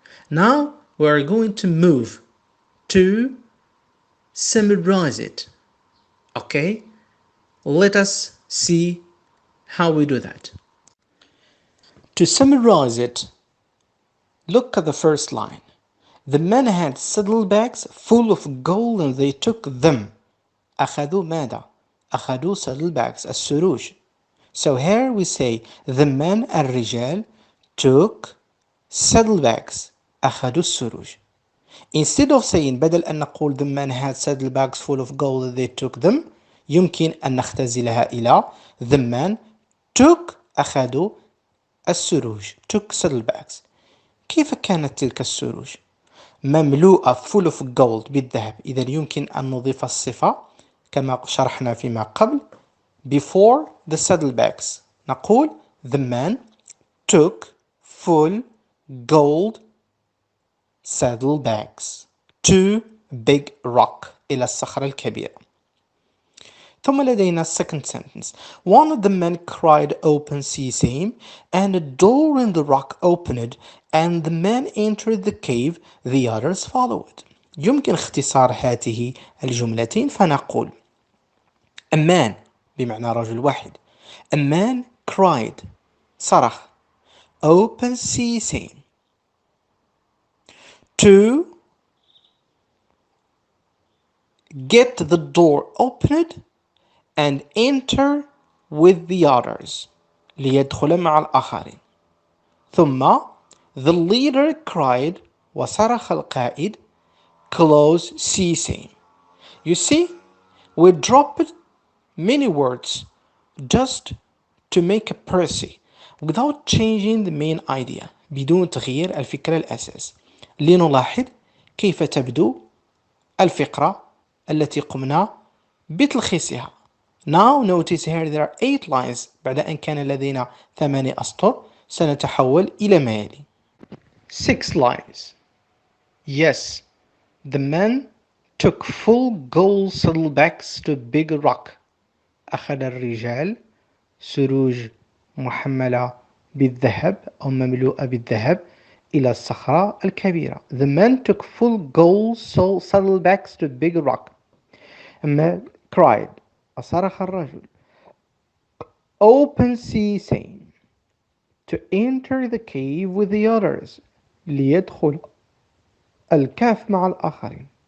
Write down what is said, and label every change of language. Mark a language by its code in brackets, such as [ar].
[en] Now we are going to move to summarize it. Okay? Let us see how we do that. To summarize it, look at the first line. The men had saddlebags full of gold and they took them. [ar] أخذوا ماذا؟ أخذوا saddlebags السروج. [en] So here we say the men [ar] الرجال [en] took saddlebags [ar] أخذوا السروج. [en] Instead of saying [ar] بدل أن نقول [en] the men had saddlebags full of gold and they took them, [ar] يمكن أن نختزلها إلى [en] the men took [ar] أخذوا السروج [en] took saddlebags. [ar] كيف كانت تلك السروج؟ مملوءة [en] full of gold [ar] بالذهب. إذا يمكن أن نضيف الصفة كما شرحنا فيما قبل [en] before the saddlebags. [ar] نقول [en] the man took full gold saddlebags to big rock [ar] إلى الصخرة الكبيرة. ثم لدينا [en] second sentence. One of the men cried open sea same, and a door in the rock opened, and the men entered the cave, the others followed. [ar] يمكن اختصار هذه الجملتين فنقول [en] a man [ar] بمعنى رجل واحد. [en] A man cried [ar] صرخ [en] open sea same to get the door opened and enter with the others [ar] ليدخل مع الآخرين. ثم [en] the leader cried [ar] وصرخ القائد [en] close sea same. You see, we dropped many words just to make a précis without changing the main idea [ar] بدون تغيير الفكرة الأساس. لنلاحظ كيف تبدو الفقرة التي قمنا بتلخيصها. [en] Now notice here there are 8 lines. [ar] بعد أن كان لدينا 8 أسطر سنتحول إلى ما يلي. [en] 6 lines. Yes, the men took full gold saddlebags to big rock. [ar] أخذ الرجال سروج محملة بالذهب أو مملوءة بالذهب إلى الصخرة الكبيرة. [en] The men took full gold saddlebags to big rock. [ar] أما [en] cried [ar] أصرخ الرجل [en] open sea same to enter the cave with the others [ar] ليدخل الكهف مع الآخرين.